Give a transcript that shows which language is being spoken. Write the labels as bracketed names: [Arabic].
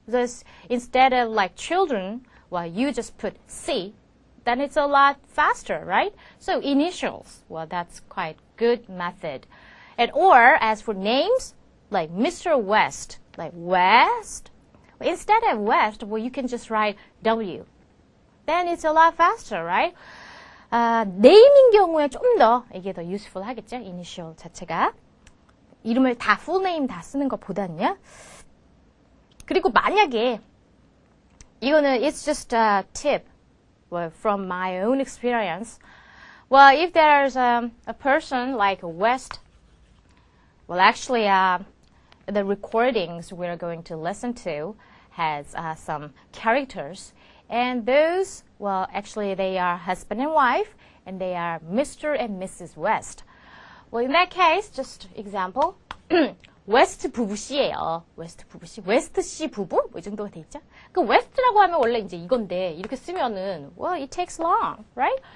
[English] This, instead of children, well, you just put C, then it's a lot faster, right? So initials, well, that's quite good method. And or as for names, like Mr. West, like West, instead of West, well, you can just write W. Then it's a lot faster, right? [Korean] name인 경우에 좀 더 이게 더 useful 하겠죠? initial 자체가. 이름을 다 full name 다 쓰는 것보다는요. 그리고 만약에 이거는 [English] it's just a tip well, from my own experience. Well, if there's a person like West, well, actually, the recordings we're going to listen to has some characters, and those, well, actually, they are husband and wife, and they are Mr. and Mrs. West. Well, in that case, just example. [Korean] 웨스트 부부씨예요. 웨스트 부부씨. 웨스트 씨 부부? 뭐 이 정도가 돼 있죠? 그 웨스트라고 하면 원래 이제 이건데 이렇게 쓰면은 [English] well, it takes long, right?